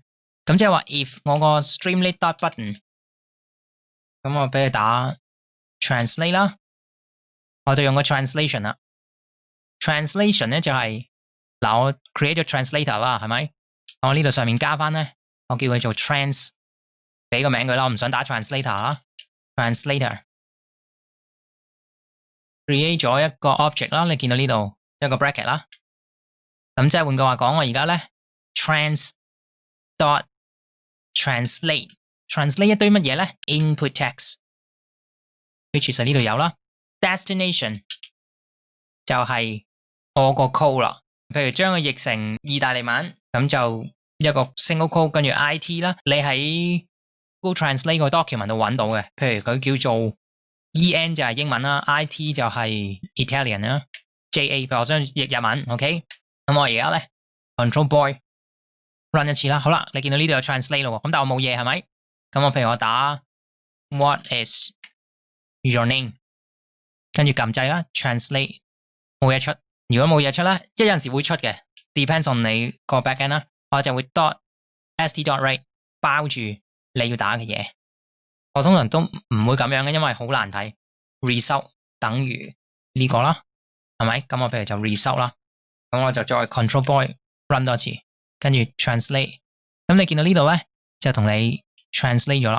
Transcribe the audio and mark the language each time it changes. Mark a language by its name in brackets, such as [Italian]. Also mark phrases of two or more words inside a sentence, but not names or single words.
[Cantonese] 咁即係話 if 我個 streamlit.button， 咁我俾佢打 translate 啦，我就用個 translation 啦。translation 咧就係嗱，我 create 咗 translator 啦，係咪？我呢度上面加翻咧，我叫佢做 trans， 俾個名佢啦，我唔想打 translator 啦 ，translator create 咗一個 object 啦，你見到呢度一個 bracket 啦，咁即係換句話講，我而家咧 [English] trans dot translate [Cantonese] 一堆乜嘢咧 ？ [English] input text，which [Cantonese] 其實呢度有啦 ，destination 就係我個 code 啦，譬如將佢譯成意大利文，咁就一個 [English] single code [Cantonese] 跟住 IT 啦，你喺 Google Translate 個 document 度揾到嘅，譬如佢叫做 EN 就係英文啦 ，IT 就係 Italian 啦 ，JA 譬如我想譯日文 ，OK， 咁我而家咧 [English] Control Boy run [Cantonese] 一次啦，好啦，你見到呢度有 translate 咯，咁但係我冇嘢係咪？咁我譬如我打 [English] What is your name， [Cantonese] 跟住撳掣啦 ，translate 冇嘢出，如果冇嘢出咧，即係有陣時會出嘅 ， [English] depends on [Cantonese] 你個 backend 啦，我就會 [English] dot st.right [Cantonese] 包住你要打嘅嘢。我通常都唔會咁樣嘅，因為好難睇。result 等於呢個啦，係咪？咁我譬如就 result 啦，咁我就再 [English] Control Boy run [Cantonese] 多次，跟住 translate。咁你見到呢度咧，就同你 translate 咗啦。